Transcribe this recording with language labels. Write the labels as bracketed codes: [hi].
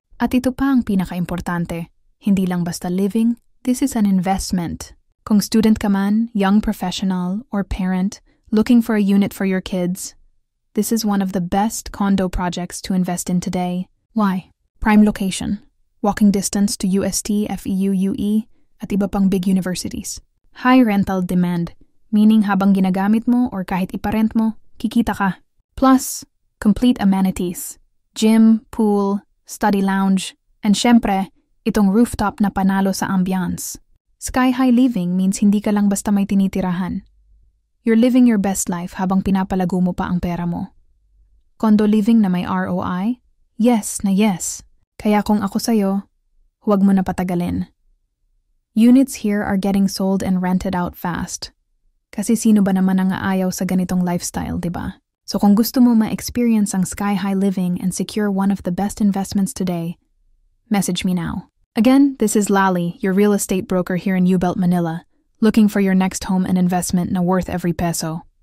[tl] At ito pa ang pinaka-importante. Hindi lang basta [en] living, this is an investment. [tl] Kung student ka man, [en] young professional, or parent looking for a unit for your kids, this is one of the best condo projects to invest in today. Why? Prime location, walking distance to UST, FEU, UE, [tl] at iba pang [en] big universities. High rental demand, meaning [tl] habang ginagamit mo or kahit iparent mo, kikita ka. [en] Plus, complete amenities, gym, pool, study lounge, and [tl] syempre, itong rooftop na panalo sa [en] ambiance. Sky-high living means [tl] hindi ka lang basta may tinitirahan. [en] You're living your best life [tl] habang pinapalago mo pa ang pera mo. [en] Condo living na may ROI? Yes na yes. [tl] Kaya kung ako sa'yo, huwag mo na patagalin. [en] Units here are getting sold and rented out fast. [tl] Kasi sino ba naman ang aayaw sa ganitong lifestyle, diba? So kung gusto mo ma-experience ang [en] sky-high living and secure one of the best investments today, message me now. Again, this is Lali, your real estate broker here in U-Belt, Manila, looking for your next home and investment na worth every peso.